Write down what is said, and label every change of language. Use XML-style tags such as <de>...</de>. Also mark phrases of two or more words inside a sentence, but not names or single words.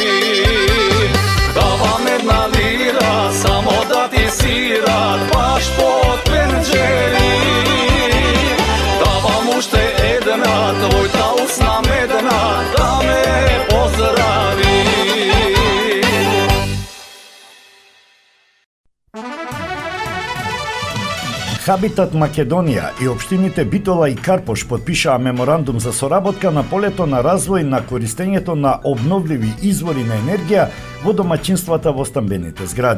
<mk>Da vam jedna lira samo da ti svira baš pod penđeri. Da vam ušte jedna tvoj ta usna medna da me pozdravi. Habitat Македонија и општините Битола и Карпош подпишаа меморандум за соработка на полето на развој на користењето на обновливи извори на енергија во домаќинствата во стамбените згради.</mk>